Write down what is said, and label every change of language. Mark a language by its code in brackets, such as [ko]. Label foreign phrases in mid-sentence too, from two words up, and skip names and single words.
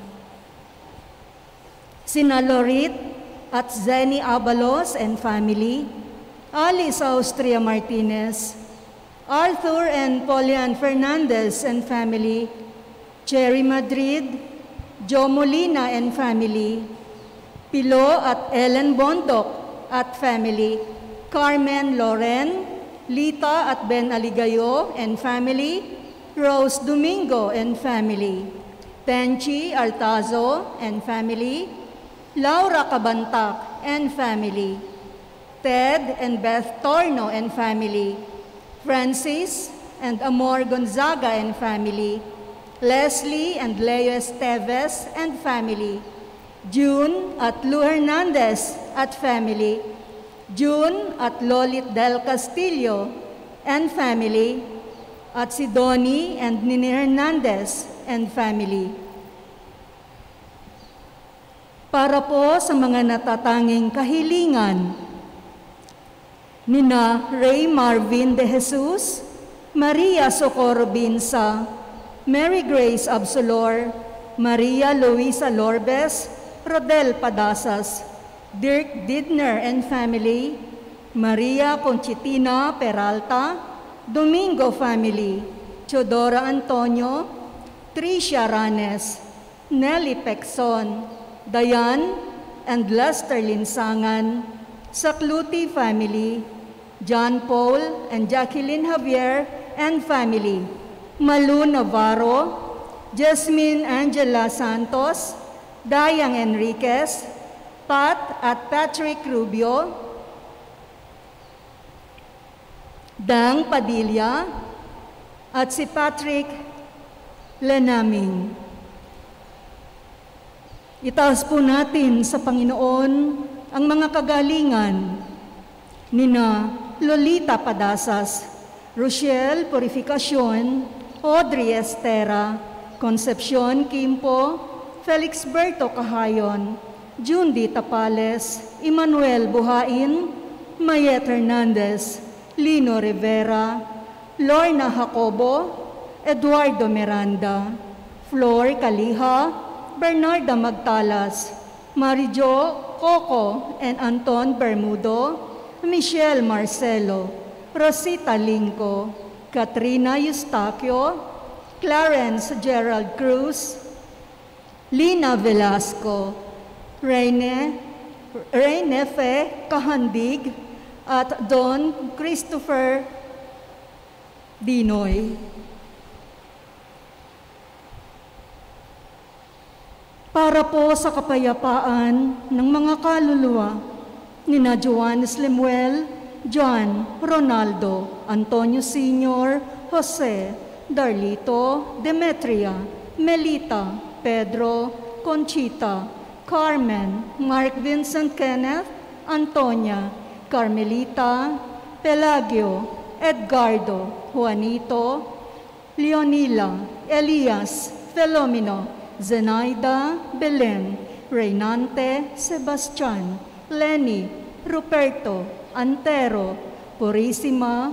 [tl] Sina Lorit at Zenny Abalos [en] and family, [tl] Alice Austria Martinez, Arthur and Polian Fernandez and family, Cherry Madrid, Joe Molina and family, Pilo at Ellen Bondok at family, Carmen Loren, Lita at Ben Aligayo [en] and family, [tl] Rose Domingo [en] and family, [tl] Tenchi Altazo [en] and family, [tl] Laura Cabantac [en] and family, [tl] Ted and Beth Torno [en] and family, [tl] Francis and Amor Gonzaga [en] and family, [tl] Leslie and Leo Esteves [en] and family, [tl] June at Lou Hernandez at family, June at Lolit Del Castillo [en] and family, [tl] at si Donnie and Nini Hernandez [en] and family. [tl] Para po sa mga natatanging kahilingan, nina Ray Marvin de Jesus, Maria Socorro Binsa, Mary Grace Absolor, Maria Luisa Lorbes, Rodel Padasas, Dirk Didner [en] and family, [tl] Maria Conchitina Peralta, Domingo family, Teodora Antonio, Tricia Ranes, Nelly Pexon, Dayan and Lester Linsangan, Sakluti family, John Paul and Jacqueline Javier [en] and family, [tl] Malu Navarro, Jasmine Angela Santos, Dayang Enriquez, Pat at Patrick Rubio, Dang Padilla, at si Patrick Lenaming. Itaas po natin sa Panginoon ang mga kagalingan nina Lolita Padasas, Rochelle Purificacion, Audrey Estera, Concepcion Quimpo, Felix Berto Cahayon, Jundi Tapales, Emmanuel Buhain, Mayet Hernandez, Lino Rivera, Lorna Jacobo, Eduardo Miranda, Flor Caliha, Bernarda Magtalas, Marijo Coco and Anton Bermudo, Michelle Marcelo, Rosita Linco, Katrina Eustaquio, Clarence Gerald Cruz, Lina Velasco, Reyne Fe Kahandig, at Don Christopher Dinoy. Para po sa kapayapaan ng mga kaluluwa nina Joanes Lemuel, John, Ronaldo, Antonio Sr., Jose, Darlito, Demetria, Melita, Pedro, Conchita, Carmen, Mark Vincent Kenneth, Antonia, Carmelita, Pelagio, Edgardo, Juanito, Leonila, Elias, Felomeno, Zenaida, Belen, Reynante, Sebastian, Lenny, Ruperto, Antero, Purisima,